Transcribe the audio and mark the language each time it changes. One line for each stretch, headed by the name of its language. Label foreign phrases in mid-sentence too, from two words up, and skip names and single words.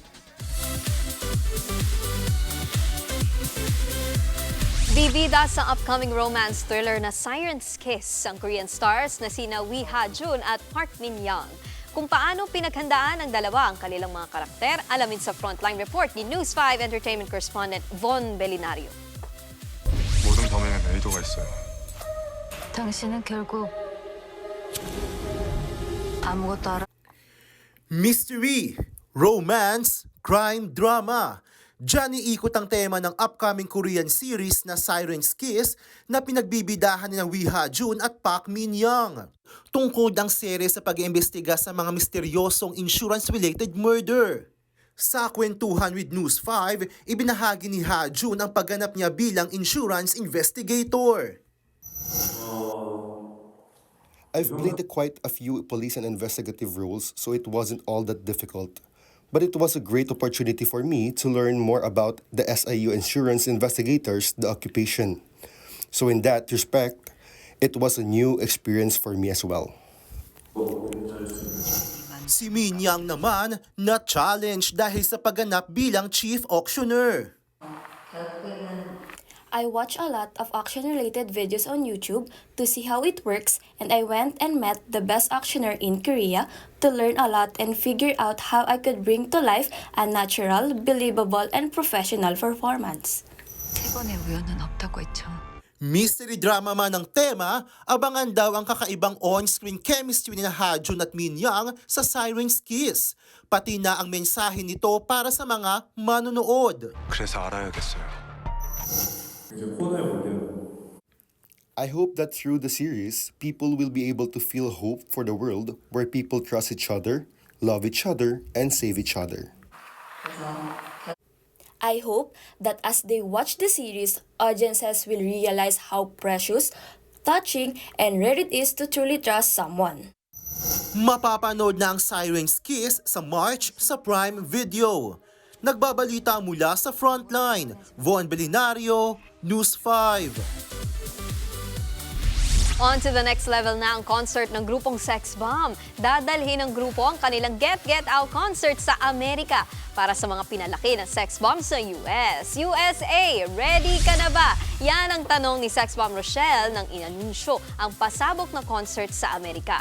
Filipino: Bibida sa
English: upcoming romance thriller
Filipino: na Siren's Kiss ang
English: Korean stars
Filipino: na sina Wi Ha-jun at Park Min-young. Kung paano pinaghandaan ng dalawa ang kanilang mga karakter, alamin sa Frontline Report ni News 5
English: Entertainment Correspondent
Filipino: Von Belinario.
Korean: 모든 범행엔 의도가 있어요. 당신은 결국 아무것도 알아.
English: Mystery, romance, crime, drama.
Filipino: Diyan iikot ang tema ng
English: upcoming Korean series
Filipino: na Siren's Kiss na pinagbibidahan ni Wi Ha-jun at Park Min-young. Tungkol ang serye sa pag-iimbestiga sa mga misteryosong
English: insurance-related murder.
Filipino: Sa kwentuhan with News 5, ibinahagi ni Ha-jun ang pagganap niya bilang
English: insurance investigator. I've played quite a few police and investigative roles, so it wasn't all that difficult. But it was a great opportunity for me to learn more about the SIU insurance investigators, the occupation. So in that respect, it was a new experience for me as well.
Filipino: Si Min-young naman na-challenge dahil sa pagganap bilang
English: chief auctioneer. I watch a lot of auction-related videos on YouTube to see how it works, and I went and met the best auctioneer in Korea to learn a lot and figure out how I could bring to life a natural, believable, and professional performance.
Korean: 세 번의 우연은 없다고 했죠.
English: Mystery drama
Filipino: man ang tema, abangan daw ang kakaibang
English: on-screen chemistry
Filipino: ni Ha-jun at Min-young sa Siren's Kiss. Pati na ang mensahe nito para sa mga manonood.
Korean: 그래서 알아야겠어요.
English: I hope that through the series, people will be able to feel hope for the world where people trust each other, love each other, and save each other. I hope that as they watch the series, audiences will realize how precious, touching, and rare it is to truly trust someone.
Filipino: Mapapanood na ang Siren's Kiss sa March sa Prime Video. Nagbabalita mula sa Frontline, Von Belinario, News 5.
English: On to the next level
Filipino: na ang concert ng grupong Sex Bomb. Dadalhin ng grupo ang kanilang Get Get Out concert sa Amerika para sa mga pinalaki ng Sex Bomb sa US. USA, ready ka na ba? Yan ang tanong ni Sex Bomb Rochelle nang inanunsyo ang pasabog na concert sa Amerika.